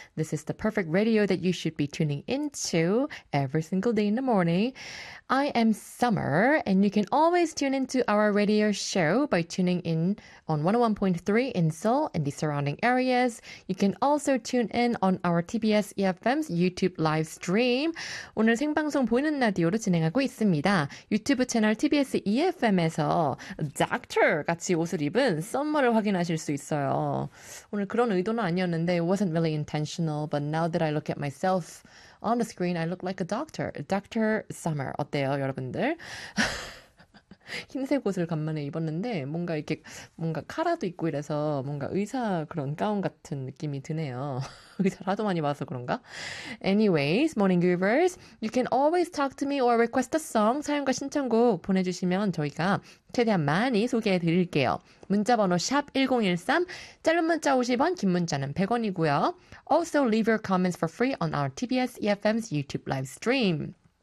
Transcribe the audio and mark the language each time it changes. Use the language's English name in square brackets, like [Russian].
[English] This is the perfect radio that you should be tuning into every single day in the morning. I am Summer, and you can always tune into our radio show by tuning in on 101.3 in Seoul and the surrounding areas. You can also tune in on our TBS EFM's YouTube live stream. [Korean] 오늘 생방송 보이는 라디오로 진행하고 있습니다. 유튜브 채널 TBS EFM에서 같이 옷을 입은 썸머를 확인하실 수 있어요. 오늘 그런 의도는 아니었는데 [English] it wasn't really intentional, but now that I look at myself on the screen, I look like a doctor. [Korean] Dr. Summer. 어때요, 여러분들? 흰색 옷을 간만에 입었는데 뭔가 이렇게 뭔가 카라도 입고 이래서 뭔가 의사 그런 가운 같은 느낌이 드네요. 의사를 하도 많이 봐서 그런가? [English] Anyways, Morning Groovers, you can always talk to me or request a song. [Korean] 사연과 신청곡 보내주시면 저희가 최대한 많이 소개해드릴게요. 문자번호 샵 1013, 짧은 문자 50원, 긴 문자는 100원이고요. [English] Also leave your comments for free on our TBS EFM's YouTube live stream.